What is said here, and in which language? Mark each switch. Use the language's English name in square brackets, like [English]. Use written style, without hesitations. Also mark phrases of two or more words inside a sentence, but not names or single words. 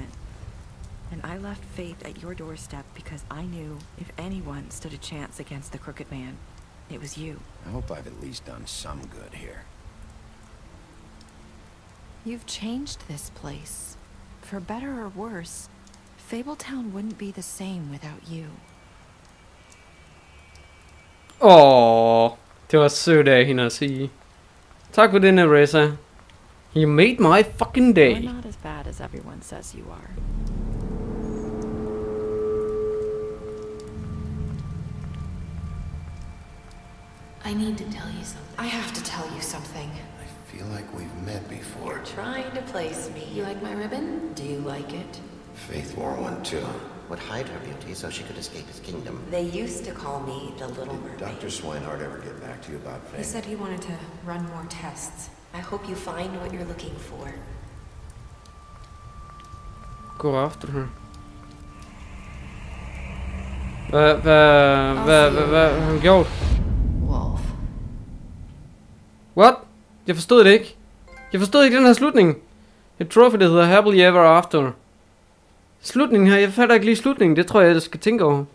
[English] And I left Faith at your doorstep because I knew if anyone stood a chance against the crooked man, it was you. I hope I've at least done some good here. You've changed this place. For better or worse, Fabletown wouldn't be the same without you. [Danish] Det var sødt af hende at sige. Tak for det, Narissa. [English] You made my fucking day. You're not as bad as everyone says you are. I need to tell you something. I have to tell you something. I feel like we've met before. You're trying to place me. You like my ribbon? Do you like it? Faith wore one too. Would hide her beauty so she could escape his kingdom. They used to call me the Little Mermaid. Dr. Swinehart ever get back to you about Faith? He said he wanted to run more tests. I hope you find what you're looking for. [Danish] Gå after her. Hvad har han gjort? Wolf. What? Jeg forstod det ikke. Jeg forstod ikke den her slutning. Et trophy, der hedder Happily Ever After. Slutningen her, jeg fatter ikke lige slutningen. Det tror jeg skal tænke over.